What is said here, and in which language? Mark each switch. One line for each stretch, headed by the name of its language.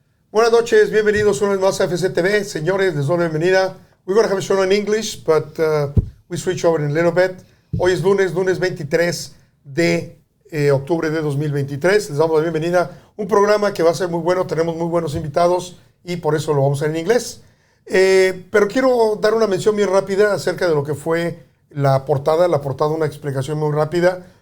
Spanish: Buenas noches, bienvenidos una vez más a FCTV. Señores, les doy la bienvenida.
English: We're going to have a show in English, but we switch over in a little bit.
Spanish: Hoy es lunes 23 de octubre de 2023. Les damos la bienvenida. Un programa que va a ser muy bueno, tenemos muy buenos invitados y por eso lo vamos a hacer en inglés. Pero quiero dar una mención bien rápida acerca de lo que fue la portada, una explicación muy rápida.